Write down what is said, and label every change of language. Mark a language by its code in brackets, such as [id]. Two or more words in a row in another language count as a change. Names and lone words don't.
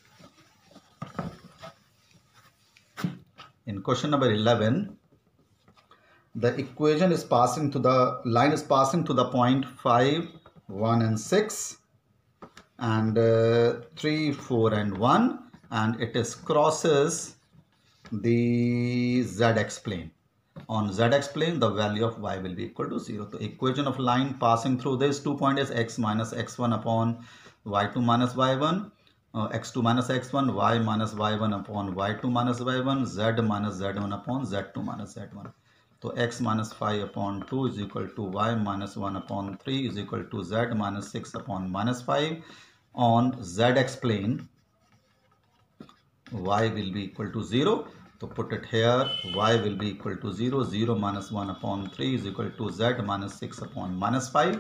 [en] In question number 11, the equation is passing to the line is passing to the point 5, 1 and 6 and 3, 4 and 1, and it is crosses the ZX plane. On ZX plane, the value of y will be equal to 0. The equation of line passing through these 2 points is x minus x1 upon y2 minus y1, x2 minus x1, y minus y1 upon y2 minus y1, z minus z1 upon z2 minus z1. So x minus 5 upon 2 is equal to y minus 1 upon 3 is equal to z minus 6 upon minus 5. On ZX plane, y will be equal to 0. So put it here, y will be equal to 0. 0 minus 1 upon 3 is equal to z minus 6 upon minus 5.